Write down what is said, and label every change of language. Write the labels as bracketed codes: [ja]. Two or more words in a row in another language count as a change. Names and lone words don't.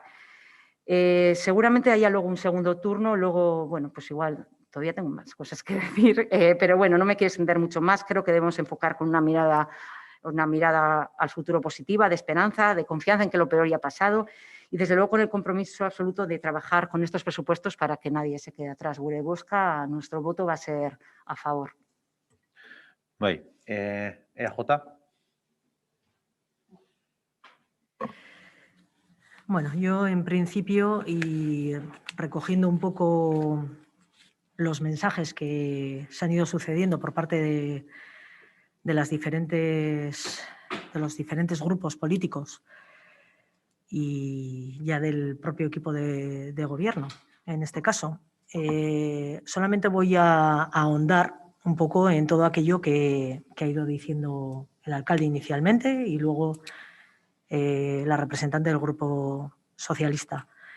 [es] Seguramente haya luego un segundo turno, luego, bueno, pues igual todavía tengo más cosas que decir, pero bueno, no me quiero extender mucho más. Creo que debemos enfocar con una mirada al futuro positiva, de esperanza, de confianza en que lo peor ya ha pasado y desde luego con el compromiso absoluto de trabajar con estos presupuestos para que nadie se quede atrás. [eu] Gure bozka, [es] nuestro voto va a ser a favor. [eu] Bai, EAJ. [es] Bueno, yo en principio, y recogiendo un poco los mensajes que se han ido sucediendo por parte de los diferentes grupos políticos y ya del propio equipo de gobierno, en este caso, solamente voy a ahondar un poco en todo aquello que ha ido diciendo el alcalde inicialmente y luego la representante del Grupo Socialista.